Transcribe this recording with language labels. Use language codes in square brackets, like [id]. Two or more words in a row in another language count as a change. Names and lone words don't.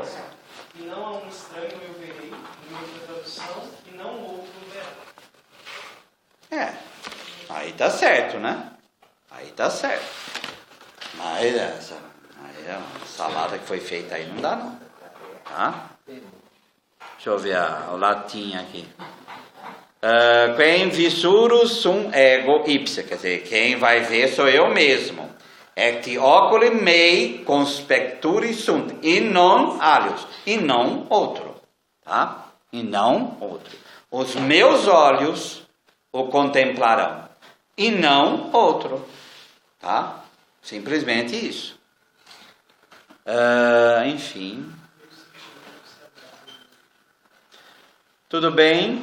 [pt] E não a um estranho eu verei, em outra tradução, e não outro verá. Aí tá certo, né? Aí tá certo. Mas essa salada que foi feita aí não dá não, tá? Deixa eu ver o latim aqui. [la] Quem visurus sum ego ipse, [pt] quer dizer, quem vai ver sou eu mesmo. [la] Ecti oculi mei conspecturi sunt, e non alios, [pt] e não outro, tá? E não outro. Os meus olhos o contemplarão, e não outro, tá? Simplesmente isso. Enfim. Tudo bem?